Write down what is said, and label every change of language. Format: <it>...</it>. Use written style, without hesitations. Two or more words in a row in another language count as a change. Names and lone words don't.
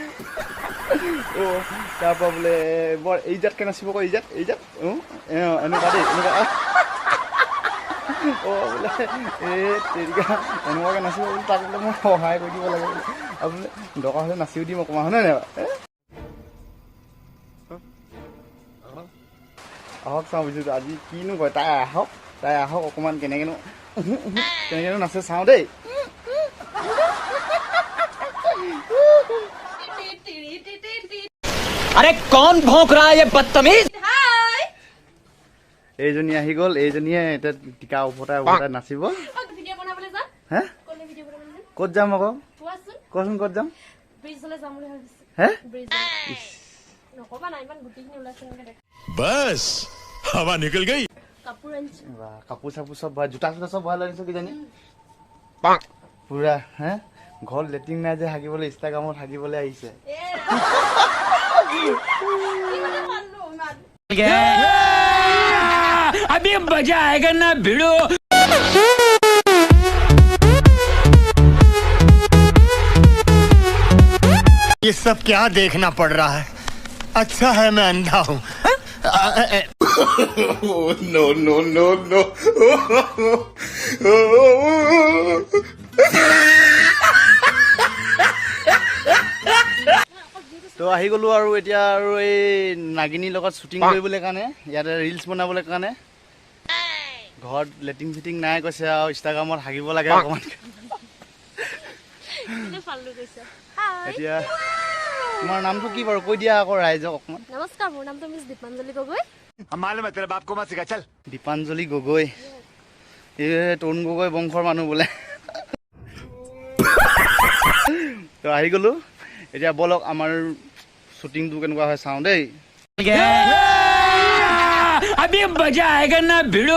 <as>তাৰপৰা বোলে বৰ এইজাতকৈ নাচিব কয়, এইজাত এনেকুৱা দেই, এনেকুৱা বোলে তেনেকুৱা এনেকুৱাকৈ নাচিব বোলে, তাক বোলে মই সহায় কৰি দিব লাগে বোলে। আৰু বোলে দৰকাৰ হ'লে নাচিও দিম অকণমান, হয়নে নাই? আহক চাওঁ বুজিছোঁ আজি কিনো কয়, তাই আহক অকণমান কেনেকৈনো নাচে চাওঁ দেই।</as> <hi>अरे कौन भौंक रहा है ये बदतमीज?</hi> <as>এইজনী আহি গ'ল, এইজনীয়ে এতিয়া টিকা উভতাই নাচিব। হে ক'ত যাম আকৌ কচোন, ক'ত যাম? হে</as> <hi>बस हवा निकल गई।</hi> <as>কাপোৰ চাপোৰ চব ভৰাই, জোতা চোতা চব ভৰাই লৈ আনিছো কিজানি পুৰা। হে ঘৰত লেট্ৰিন নাই যে হাগিবলৈ, ইনষ্টাগ্ৰামত হাগিবলৈ আহিছে।</as> <hi>अभी मजा आएगा ना भिड़ो। ये सब क्या देखना पड़ रहा है? अच्छा है मैं अंधा हूँ।</hi> <en>no no no no.</en> <as>তো আহি গ'লো আৰু এতিয়া আৰু এই নাগিনীৰ লগত শ্বুটিং কৰিবলৈ কাৰণে, ইয়াতে ৰিলচ বনাবলৈ কাৰণে। ঘৰত</as> <en>latrine fitting</en> <as>নাই কৈছে আৰু ইনষ্টাগ্ৰামত হাগিব লাগে অকণমান। এতিয়া তোমাৰ নামটো কি বাৰু কৈ দিয়া আকৌ ৰাইজক অকণমান। নমস্কাৰ, মোৰ নামটো মিছ দীপাঞ্জলি গগৈ।</as> <hi>मालूम है तेरे बाप को मत सिखा चल।</hi> <as>দীপাঞ্জলি গগৈ, এই তৰুণ গগৈ বংশৰ মানুহ বোলে। তো আহি গ'লো, এতিয়া ব'লক আমাৰ শ্বুটিংটো কেনেকুৱা হয় চাওঁ দেই।</as> <hi>अभी मजा आएगा ना भिड़ो।</hi>